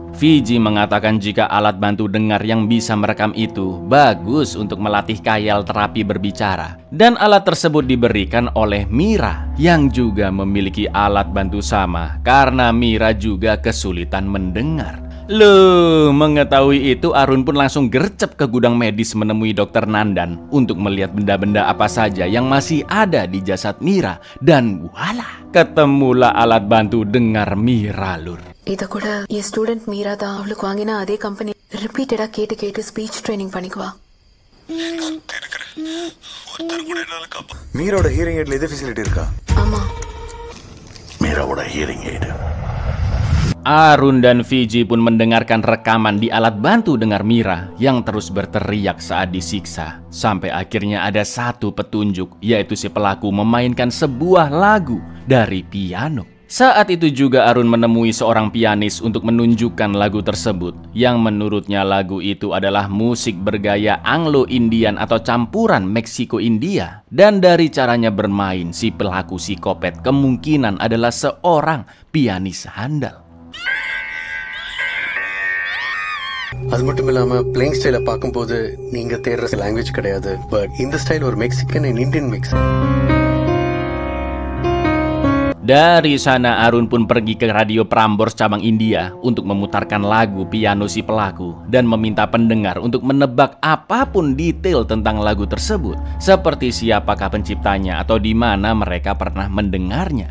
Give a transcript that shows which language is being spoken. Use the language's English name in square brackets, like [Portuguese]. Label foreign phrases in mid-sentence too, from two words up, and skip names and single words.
[Indonesian] Fiji mengatakan jika alat bantu dengar yang bisa merekam itu bagus untuk melatih Kayal terapi berbicara dan alat tersebut diberikan oleh Mira yang juga memiliki alat bantu sama karena Mira juga kesulitan mendengar. Loh, mengetahui itu Arun pun langsung gercep ke gudang medis menemui Dokter Nandan untuk melihat benda-benda apa saja yang masih ada di jasad Mira dan voila, ketemulah alat bantu dengar Mira, Lur. [Tamil] இத கூட என் ஸ்டூடெண்ட் மீரா தான் அவளுக்கு வாங்கின அதே கம்பெனி ரிப்பீட்டடா கேட்டு [English] speech training [Tamil] பண்ணிக்குவா. மீரோட [English] hearing aidல [Tamil] இது ஃபெசிலிட்டி இருக்கா? ஆமா. மீராவோட [English] hearing aid. [Indonesian] Arun dan Fiji pun mendengarkan rekaman di alat bantu dengar Mira yang terus berteriak saat disiksa. Sampai akhirnya ada satu petunjuk, yaitu si pelaku memainkan sebuah lagu dari piano. Saat itu juga Arun menemui seorang pianis untuk menunjukkan lagu tersebut, yang menurutnya lagu itu adalah musik bergaya Anglo-Indian atau campuran Meksiko-India. Dan dari caranya bermain, si pelaku psikopat kemungkinan adalah seorang pianis handal. [Tamil] அது மட்டும் இல்லாம [English] playing styleல [Tamil] பார்க்கும்போது நீங்க தேடுற லாங்குவேஜ் கிடையாது, பட் இந்த ஸ்டைல் ஒரு [English] Mexican and Indian mix. [Indonesian] Dari sana Arun pun pergi ke radio Prambors cabang India untuk memutarkan lagu piano si pelaku dan meminta pendengar untuk menebak apapun detail tentang lagu tersebut, seperti siapakah penciptanya atau di mana mereka pernah mendengarnya.